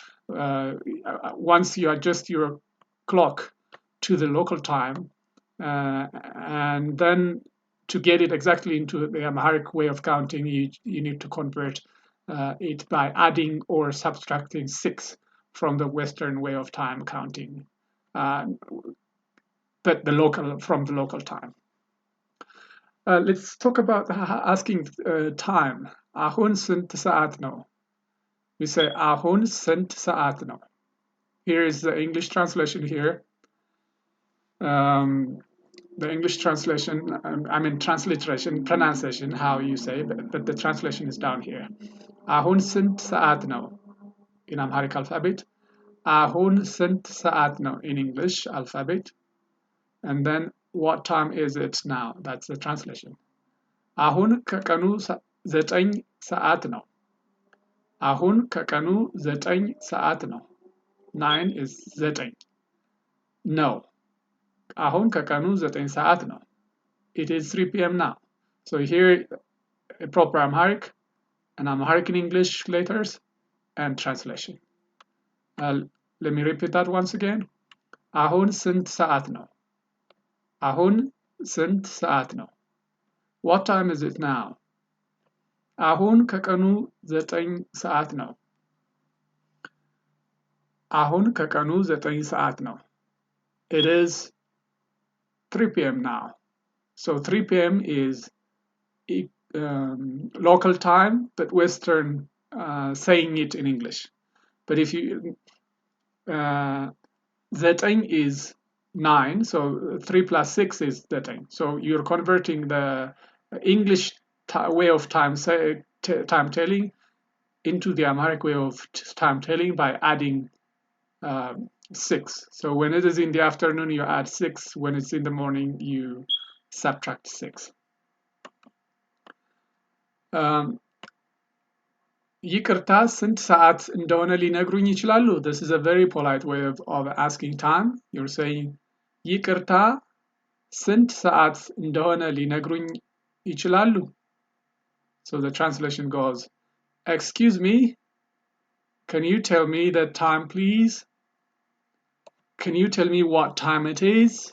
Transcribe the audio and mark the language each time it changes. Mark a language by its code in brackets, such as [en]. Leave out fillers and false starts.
[en] So once you adjust your clock to the local time, and then to get it exactly into the Amharic way of counting, you need to convert it by adding or subtracting 6 from the Western way of time counting, uh, but from the local time. Let's talk about asking time. [am] አሁን ስንት ሰዓት ነው? [en] We say [am] አሁን ስንት ሰዓት ነው? [en] Here is the English translation here. The English translation, I mean transliteration, pronunciation, how you say, but the translation is down here. [am] አሁን ስንት ሰዓት ነው? [en] In Amharic alphabet. [am] አሁን ስንት ሰዓት ነው? [en] In English alphabet. And then what time is it now? That's the translation. [am] አሁን ከቀኑ 9 ሰዓት ነው። አሁን ከቀኑ 9 ሰዓት ነው። 9 is 9. [en] No. [am] አሁን ከቀኑ 9 ሰዓት ነው. [en] It is 3 p.m. now. So here, a proper Amharic, and Amharic in English letters, and translation. Let me repeat that once again. [am] አሁን ስንት ሰዓት ነው? አሁን ስንት ሰዓት ነው? [en] What time is it now? አሁን ከቀኑ 9 ሰዓት ነው። አሁን ከቀኑ 9 ሰዓት ነው. It is 3 p.m. now. So 3 p.m. is local time, but Western saying it in English. But if you, 9 is 9, so 3 plus 6 is 9. So you're converting the English way of time telling into the Amharic way of time telling by adding 6. So when it is in the afternoon, you add 6. When it's in the morning, you subtract 6. [am] ይቅርታ ስንት ሰዓት እንደሆነ ሊነግሩኝ ይችላሉ? [en] This is a very polite way of asking time. You're saying [am] ይቅርታ ስንት ሰዓት እንደሆነ ሊነግሩኝ ይችላሉ? [en] So the translation goes, excuse me, can you tell me the time, please? Can you tell me what time it is?